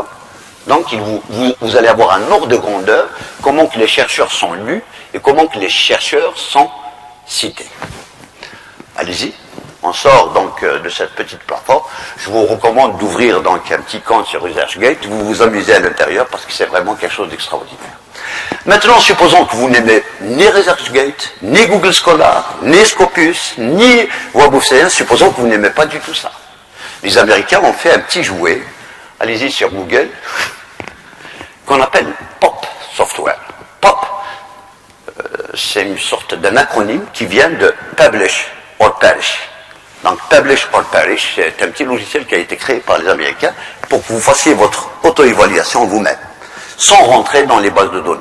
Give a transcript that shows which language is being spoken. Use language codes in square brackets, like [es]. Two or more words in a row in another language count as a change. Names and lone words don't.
[fr] Donc, vous allez avoir un ordre de grandeur, comment que les chercheurs sont lus et comment que les chercheurs sont cités. Allez-y. On sort donc de cette petite plateforme. Je vous recommande d'ouvrir donc un petit compte sur ResearchGate. Vous vous amusez à l'intérieur parce que c'est vraiment quelque chose d'extraordinaire. Maintenant, supposons que vous n'aimez ni ResearchGate, ni Google Scholar, ni Scopus, ni Web of Science. Supposons que vous n'aimez pas du tout ça. Les Américains ont fait un petit jouet. Allez-y sur Google, qu'on appelle POP Software. POP, c'est une sorte d'un acronyme qui vient de Publish or Perish. Donc, Publish or Perish, c'est un petit logiciel qui a été créé par les Américains pour que vous fassiez votre auto-évaluation vous-même, sans rentrer dans les bases de données.